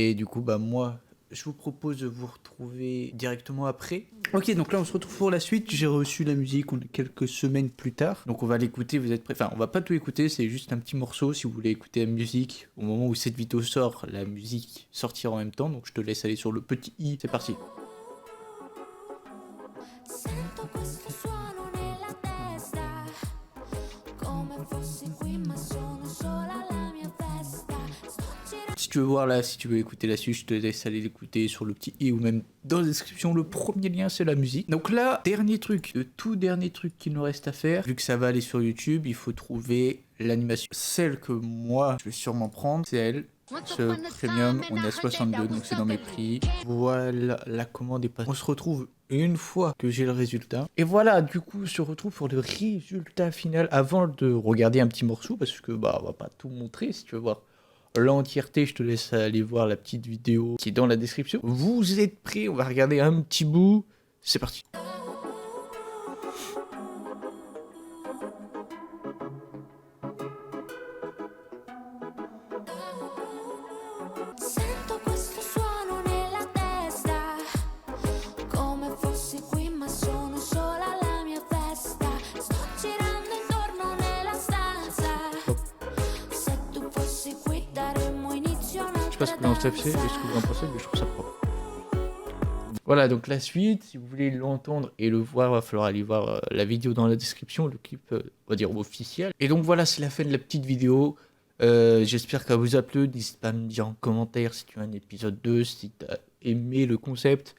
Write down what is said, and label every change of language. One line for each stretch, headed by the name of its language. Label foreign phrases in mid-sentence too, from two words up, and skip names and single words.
French: Et du coup, bah moi, je vous propose de vous retrouver directement après. Ok, donc là on se retrouve pour la suite. J'ai reçu la musique, on est quelques semaines plus tard. Donc on va l'écouter, vous êtes prêts? Enfin, on va pas tout écouter, c'est juste un petit morceau. Si vous voulez écouter la musique, au moment où cette vidéo sort, la musique sortira en même temps. Donc je te laisse aller sur le petit i. C'est parti.
Italian: Sento questo suono nella testa, come fossi qui ma sono sola alla mia festa. Sto girando.
French: Si tu veux voir là, si tu veux écouter la suite, je te laisse aller l'écouter sur le petit i ou même dans la description. Le premier lien, c'est la musique. Donc là, dernier truc, le tout dernier truc qu'il nous reste à faire, vu que ça va aller sur YouTube, il faut trouver l'animation. Celle que moi, je vais sûrement prendre, c'est elle. Ce premium, on est à 62, donc c'est dans mes prix. Voilà, la commande est passée. On se retrouve une fois que j'ai le résultat. Et voilà, du coup, on se retrouve pour le résultat final avant de regarder un petit morceau, parce que bah, on va pas tout montrer. Si tu veux voir l'entièreté, je te laisse aller voir la petite vidéo qui est dans la description. Vous êtes prêts? On va regarder un petit bout. C'est parti.
Italian: Sento questo suono nella testa, come fossi qui ma sono sola alla mia festa. Sto girando intorno nella stanza, se tu fossi qui daremmo inizio a
French: Je sais pas ce que
Italian: un'altra
French: vous en pensez, mais je trouve ça propre. Voilà, donc la suite, si vous voulez l'entendre et le voir, il va falloir aller voir la vidéo dans la description, le clip, on va dire, officiel. Et donc voilà, c'est la fin de la petite vidéo. J'espère qu'elle vous a plu. N'hésite pas à me dire en commentaire si tu as un épisode 2, si tu as aimé le concept.